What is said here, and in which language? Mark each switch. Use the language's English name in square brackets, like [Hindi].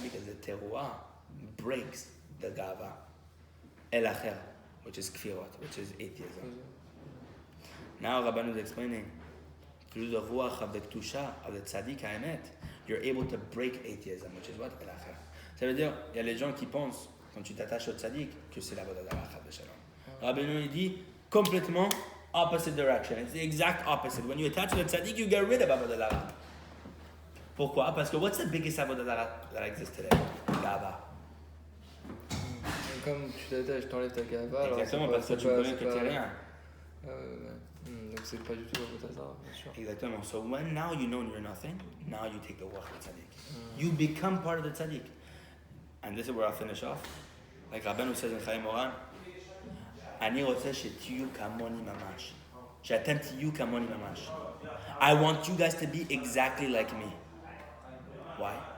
[English] Because the teruah breaks the gava. El acher, which is kfirot, which is atheism. Now Rabeinu is explaining through the ruach of the kedusha of the tzaddik ha'emet, you're able to break atheism, which is what? [Hebrew] El acher. [French] Ça veut dire, il y a les gens qui pensent quand tu t'attaches au tzaddik, que c'est l'avodah zarah de shalom. [English] Rabeinu [French] il dit complètement [English] opposite direction. It's the exact opposite. When you attach to the tzaddik, you get rid of avodah zarah. [French] Pourquoi? Parce que [English] what's the biggest avodah zarah that exists today? [Hebrew] Gava. [French] Comme tu t'attaches, t'enlèves ta gava. Exactement, parce que tu connais que t'es rien. Donc c'est pas du tout avodah zarah, bien sûr. Exactement. [English] So when now you know you're nothing, now you take the ruach of the tzaddik. You become part of the tzaddik. And this is where I'll finish off. Like Rabeinu says in Moharan, [Hebrew] אני רוצה שתהיו כמוני ממש. שאתם תהיו כמוני ממש. [English] I want you guys to be exactly like me. Why?